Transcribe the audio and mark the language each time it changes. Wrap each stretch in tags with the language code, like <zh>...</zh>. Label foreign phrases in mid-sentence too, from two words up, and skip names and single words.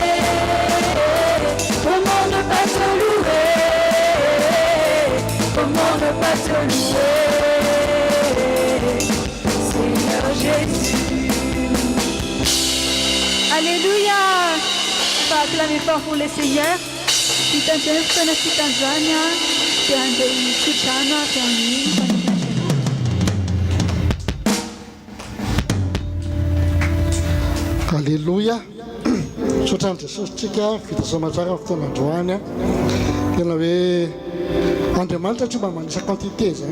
<fr>Comment ne pas te louer? Comment ne pas te louer? Seigneur Jésus. Alléluia. On va acclamer fort pour le Seigneur. Titanjana, Titanzania, Tianjani, Tichana, Tianjani. Alléluia.</fr> <mg>Sotran'i Jesosy tsika fitazoma tsara fotoana androany tena hoe Andriamanitra tsy mba manisa quantité zany.</mg>